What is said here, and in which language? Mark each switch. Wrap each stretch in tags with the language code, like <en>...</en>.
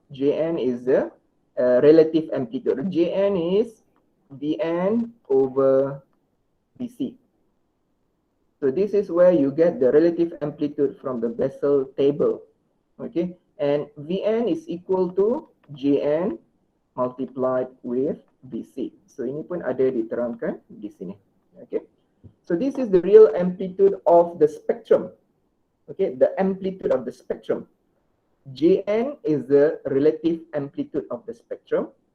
<en>Jn is the relative amplitude. Jn is Vn over Vc. So this is where you get the relative amplitude from the Bessel table. Okay, and Vn is equal to Jn multiplied with VC.</en> <ms>So ini pun ada diterangkan di sini.</ms> <en>Okay. So this is the real amplitude of the spectrum. Okay, the amplitude of the spectrum. Jn is the relative amplitude of the spectrum.</en>